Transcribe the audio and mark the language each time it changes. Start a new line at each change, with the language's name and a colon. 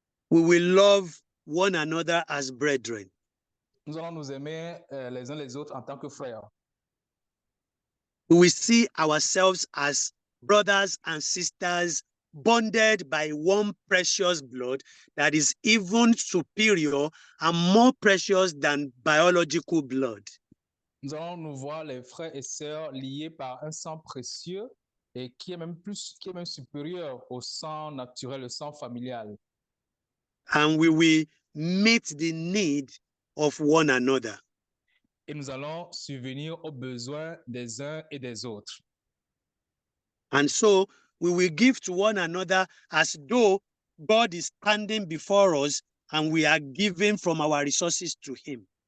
English: we will love one another as brethren.
French: nous allons nous aimer les uns les autres en tant que frères.
English: We will see ourselves as brothers and sisters bonded by one precious blood that is even superior and more precious than biological blood.
French: Nous allons nous voir les frères et sœurs liés par un sang précieux et qui est même supérieur au sang naturel, le sang familial.
English: And we will meet the need of one another.
French: Et nous allons subvenir aux besoins des uns et des autres.
English: And so we will give to one another as though God is standing before us and we are giving from our resources to him.